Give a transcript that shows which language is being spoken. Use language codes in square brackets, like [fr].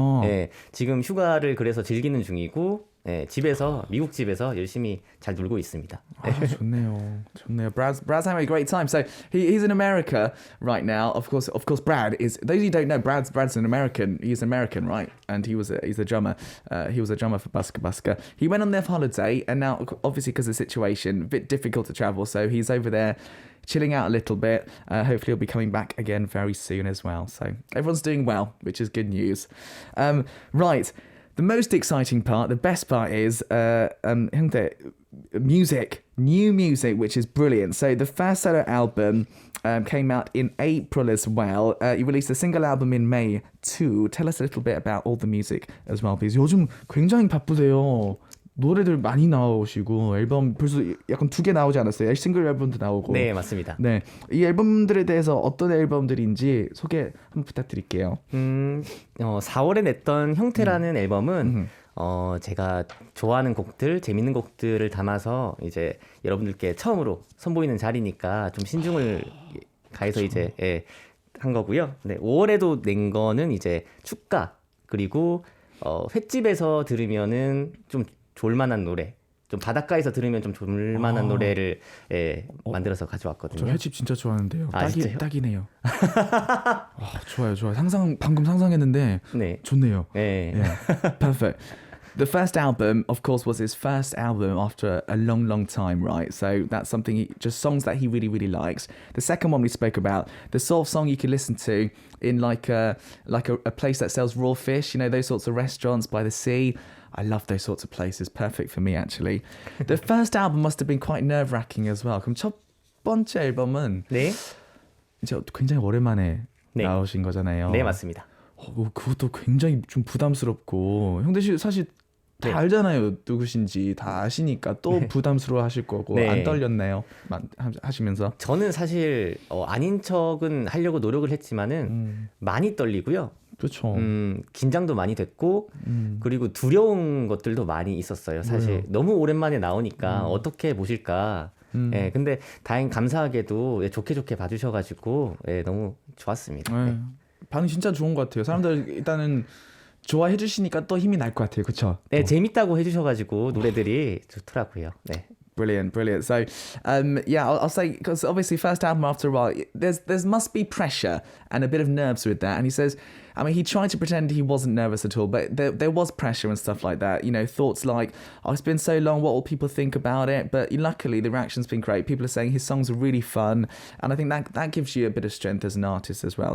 [ko] 예, 지금 휴가를 그래서 즐기는 중이고 집에서 미국 집에서 열심히 잘 놀고 있습니다. 좋네요. [en] Brad's having a great time. So he's in America right now. Of course, Brad is. Those of you who don't know, Brad's an American. He's American, right? And he's a drummer. He was a drummer for Busker. He went on their holiday, and now obviously because of the situation, a bit difficult to travel. So he's over there, chilling out a little bit. Hopefully he'll be coming back again very soon as well. So everyone's doing well, which is good news. Right. The most exciting part, the best part is hyungtae, new music, which is brilliant. So the first solo album came out in April as well. You released a single album in May too. Tell us a little bit about all the music as well, because [ko] 요즘 굉장히 바쁘세요. 노래들 많이 나오시고 앨범 벌써 약간 2개 나오지 않았어요? 싱글 앨범도 나오고. 네, 맞습니다. 네, 이 앨범들에 대해서 어떤 앨범들인지 소개 한번 부탁드릴게요. 4월에 냈던 형태라는 앨범은 제가 좋아하는 곡들, 재밌는 곡들을 담아서 이제 여러분들께 처음으로 선보이는 자리니까 좀 신중을 가해서 이제 한 거고요. 네, 5월에도 낸 거는 이제 축가 그리고 횟집에서 들으면은 좀 좋을만한 노래, 좀 바닷가에서 들으면 좀 좋을만한 노래를 만들어서 가져왔거든요. 저 횟집 진짜 좋아하는데요. 딱이네요. 좋아요. 방금 상상했는데 좋네요. [en] Perfect. The first album, of course, was his first album after a long time, right? So that's something, just songs that he really, really likes. The second one we spoke about, the sort of song you can listen to in like a place that sells raw fish, you know, those sorts of restaurants by the sea. I love those sorts of places. Perfect for me, actually. The first album must have been quite nerve-wracking as well. [ko] 그럼 첫 번째 앨범은 이제 굉장히 오랜만에 나오신 거잖아요. 네, 맞습니다. 그것도 굉장히 좀 부담스럽고 형대 씨 사실 다 알잖아요. 누구신지 다 아시니까 또 부담스러워 하실 거고 안 떨렸나요? 하시면서? 저는 사실 아닌 척은 하려고 노력을 했지만은 많이 떨리고요. 그렇죠. 긴장도 많이 됐고 그리고 두려운 것들도 많이 있었어요. 사실 너무 오랜만에 나오니까 어떻게 보실까. 근데 다행 감사하게도 좋게 봐주셔가지고 너무 좋았습니다. 반응 진짜 좋은 것 같아요. 사람들 일단은 좋아해 주시니까 또 힘이 날 것 같아요. 그렇죠? 네, 재밌다고 해주셔가지고 노래들이 좋더라고요. 네. [en] Brilliant, brilliant. So, yeah, I'll say because obviously first album after a while, there's must be pressure and a bit of nerves with that. And he says, I mean, he tried to pretend he wasn't nervous at all, but there was pressure and stuff like that. You know, thoughts like, oh, it's been so long, what will people think about it? But luckily, the reaction's been great. People are saying his songs are really fun, and I think that gives you a bit of strength as an artist as well.